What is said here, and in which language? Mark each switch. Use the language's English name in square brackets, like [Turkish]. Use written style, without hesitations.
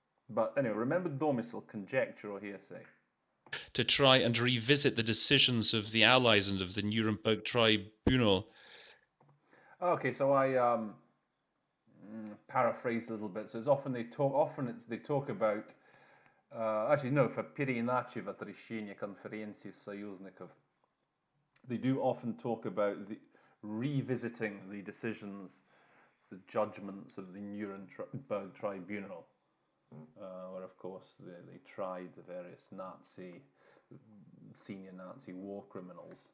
[English] But anyway, remember domicile, conjecture, or hearsay. To try and revisit the decisions of the Allies and of the Nuremberg Tribunal. Okay, so I paraphrase a little bit. So it's often they talk about. Actually, no, for [Russian] переиначивать решение конференции союзников. [English] They do often talk about revisiting the decisions, the judgments of the Nuremberg Tribunal, where, of course, they tried the various senior Nazi war criminals.